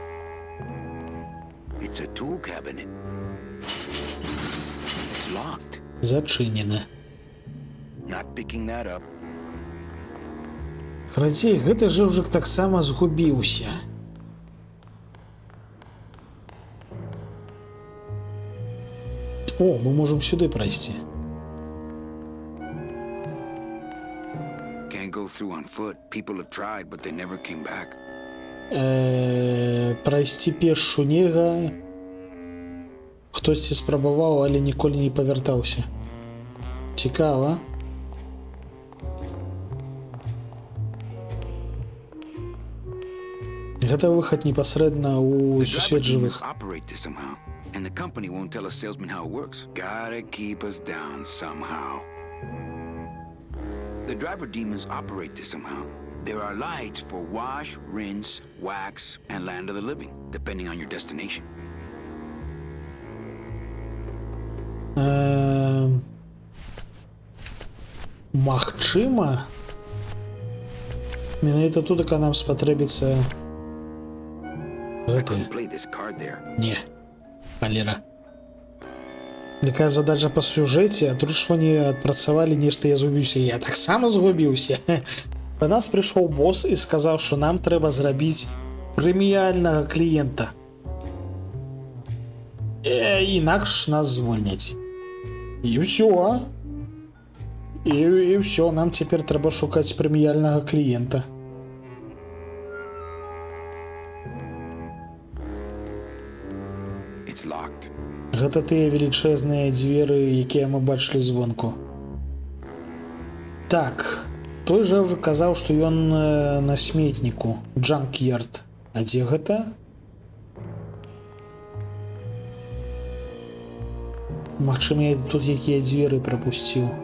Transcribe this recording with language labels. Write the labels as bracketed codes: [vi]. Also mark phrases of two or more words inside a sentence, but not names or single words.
[en] It's a tool cabinet. It's locked. [be] Зачынены. [en] Not picking that up. [be] Карацей, гэты жыўжык таксама згубіўся. О, мы можам сюды прайсці. [en] Can't go through on foot. People have tried, but they never came back. [be] Прайсці пешшу нельга. Хтосьці спрабаваў, але ніколі не павяртаўся. Цікава. Гэта выхад непасрэдна ў сусвет жывых. [en] Operate this somehow, and the company won't tell a salesman how it works. Gotta keep us down somehow. The driver demons operate this somehow. There are lights for wash, rinse, wax, and land of the living, depending on your destination. [be] Магчыма, менавіта тут нам спатрэбіцца [en] I couldn't play this card there. [be] Не, халера. Такая задача па сюжэце, а тут ж вони адпрацавалі нешта, я згубіўся. Я таксама згубіўся. Да нас прыйшоў босс і сказаў, што нам трэба зрабіць прэміяльнага кліента. Інакш нас звольняць. І ўсё. І ўсё, нам цяпер трэба шукаць прэміяльнага кліента. [en] It's locked. [be] Гэта тыя велічэзныя дзверы, якія мы бачылі звонку. Так, той жа ўжо казаў, што ён на сметніку. Джанк'ярд. А дзе гэта? Магчыма, я тут якія дзверы прапусціў.